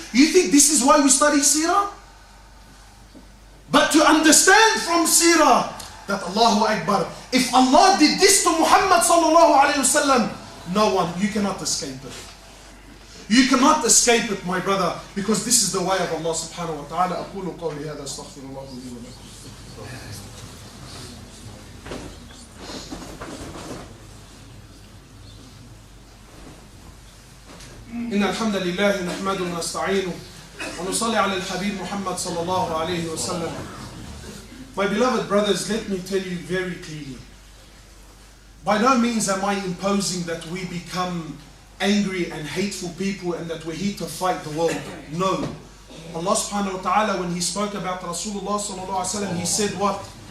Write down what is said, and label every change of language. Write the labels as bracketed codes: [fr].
[en] You think this is why we study seerah? But to understand from seerah that Allahu Akbar, if Allah did this to Muhammad sallallahu alayhi wasallam, no one, you cannot escape it. You cannot escape it, my brother, because this is the way of Allah subhanahu wa ta'ala. [ar] أقول قولي هذا أستغفر الله لي ولكم. إن الحمد لله نحمده ونستعينه ونصلي على الحبيب محمد صلى الله عليه وسلم. [en] My beloved brothers, let me tell you very clearly. By no means am I imposing that we become angry and hateful people and that we're here to fight the world. No. Allah subhanahu wa ta'ala, when He spoke about Rasulullah sallallahu alaihi wasallam, He said what?